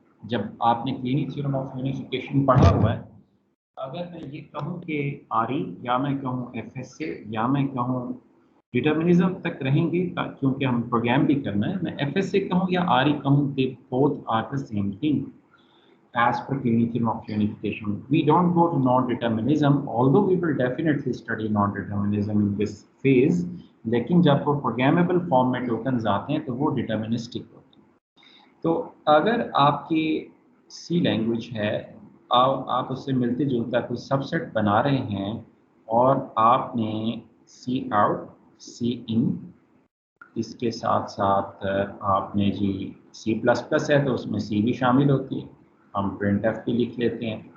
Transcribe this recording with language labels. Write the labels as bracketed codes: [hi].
[hi] जब आपने clinic theorem of unification पढ़ा हुआ है, अगर मैं ये कहूँ कि RE या मैं कहूँ FSA या मैं कहूँ डिटर्मिनिज्म तक रहेंगे क्योंकि हम प्रोग्राम भी करना है, मैं FSA कहूँ या RE कहूँ, [en] they both are the same thing as per clinic theorem of unification. We don't go to non-determinism, although we will definitely study non-determinism in this phase. [hi] लेकिन जब वो प्रोग्रामेबल फॉर्म में टोकन्स आते हैं तो वो डिटर्मिनिस्टिक होते हैं. तो अगर आपकी सी लैंग्वेज है, आप उससे मिलते जुलता कोई सबसेट बना रहे हैं और आपने सी आउट सी इन, इसके साथ साथ आपने जी C++ है तो उसमें C भी शामिल होती है, हम printf भी लिख लेते हैं.